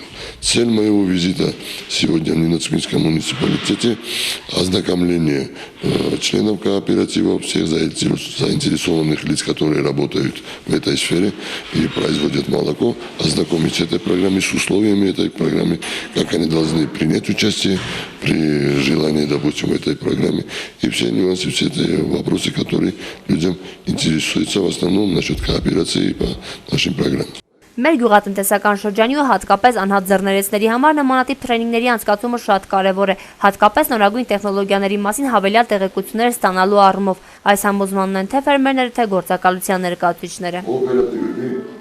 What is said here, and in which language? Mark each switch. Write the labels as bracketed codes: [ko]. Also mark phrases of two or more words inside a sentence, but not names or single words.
[ru] Цель моего визита сегодня в Нинецкинском муниципалитете – ознакомление членов кооператива, всех заинтересованных лиц, которые работают в этой сфере и производят молоко, ознакомить с этой программой, с условиями этой программы, как они должны принять участие при желании, допустим, в этой программе. И все нюансы, все эти вопросы, которые людям интересуются в основном насчет кооперации по нашим программам. [hy] Մեր գյուղատնտեսական շրջանի ու հատկապես անհատ ձեռներեցների համար նմանատիպ տրեյնինգների անցկացումը շատ կարևոր է, հատկապես նորագույն տեխնոլոգիաների մասին հավելյալ տեղեկություններ ստանալու առումով։ Այս համոզմանն են թե ֆերմերները, թե գործակալության ներկայացուցիչները։